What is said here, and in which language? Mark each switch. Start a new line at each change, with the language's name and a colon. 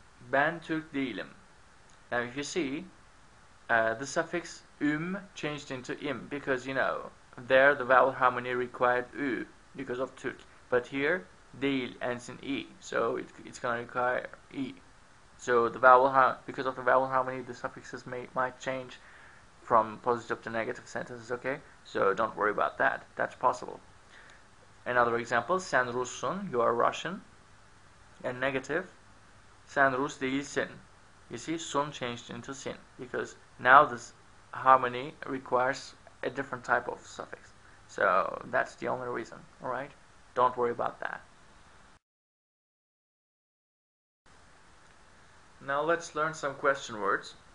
Turkish: Ben Türk değilim.
English: Now if you see, the suffix changed into im, because there the vowel harmony required ü because of Türk, but here değil ends in e, so it's going to require e. So because of the vowel harmony, the suffixes might change from positive to negative sentences, okay? So don't worry about that. That's possible. Another example,
Turkish: sen Russun,
English: you are Russian. And negative,
Turkish: sen Rus değilsin.
English: You see, sun changed into sin, because now this harmony requires a different type of suffix. So that's the only reason, alright? Don't worry about that. Now let's learn some question words.